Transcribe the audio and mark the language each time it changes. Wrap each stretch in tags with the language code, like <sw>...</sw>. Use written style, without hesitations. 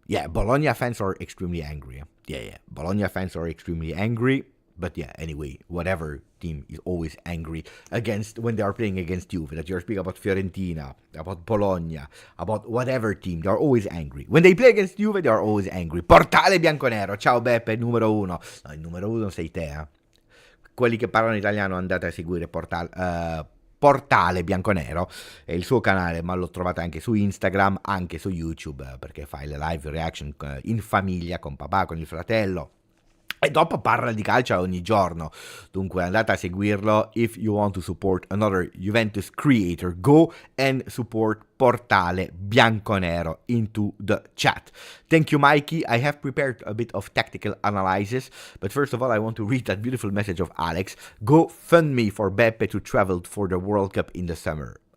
<en>Bologna fans are extremely angry. Bologna fans are extremely angry. But yeah, anyway, whatever team is always angry against when they are playing against Juve. That you're speaking about Fiorentina, about Bologna, about whatever team, they are always angry. When they play against Juve, they are always angry.</en> <it>Portale bianconero, ciao Beppe, numero uno. No, il numero uno sei te, eh. Quelli che parlano italiano andate a seguire Portale Bianconero è il suo canale, ma lo trovate anche su Instagram, anche su YouTube, perché fa le live reaction in famiglia, con papà, con il fratello. E dopo parla di calcio ogni giorno, dunque andate a seguirlo.</it> <en>If you want to support another Juventus creator, go and support Portale Bianconero into the chat. Thank you, Mikey. I have prepared a bit of tactical analysis, but first of all, I want to read that beautiful message of Alex. Go fund me for Beppe to travel for the World Cup in the summer.</en>